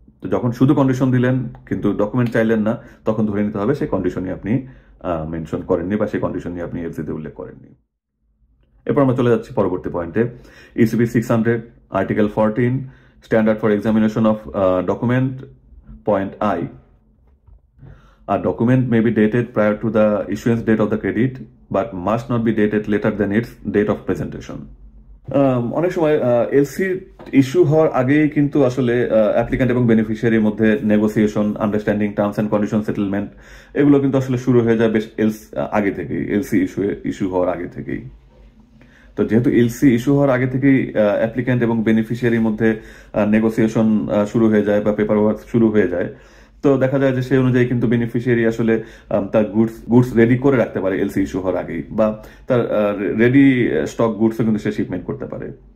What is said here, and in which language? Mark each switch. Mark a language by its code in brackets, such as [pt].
[bn] তো যখন শুধু কন্ডিশন দিলেন কিন্তু ডকুমেন্ট চাইলেন না, তখন ধরে নিতে হবে সেই কন্ডিশনই আপনি মেনশন করেননি বা সেই কন্ডিশন নিয়ে আপনি এলসিতে উল্লেখ করেননি। এরপর আমরা চলে যাচ্ছি পরবর্তী পয়েন্টে। ECB 600 article 14 standard for examination of document, point I. [en] A document may be dated prior to the issuance date of the credit but must not be dated later than its date of presentation. [bn] অনেক সময় LC issue হওয়ার আগেই কিন্তু আসলে applicant এবং বেনিফিশিয়ারির মধ্যে negotiation, understanding, terms and condition settlement এগুলো কিন্তু আসলে শুরু হয়ে যায় বেশ আগে থেকেই, এলসি ইস্যু হওয়ার আগে থেকেই। তো যেহেতু এলসি ইস্যু হওয়ার আগে থেকেই অ্যাপ্লিক্যান্ট এবং বেনিফিশিয়ারির মধ্যে নেগোসিয়েশন শুরু হয়ে যায় বা পেপার ওয়ার্ক শুরু হয়ে যায়, তো দেখা যায় যে সেই অনুযায়ী কিন্তু বেনিফিশিয়ারি আসলে তার গুডস রেডি করে রাখতে পারে এলসি ইস্যু হওয়ার আগেই, বা তার রেডি স্টক গুডসও কিন্তু সে শিপমেন্ট করতে পারে।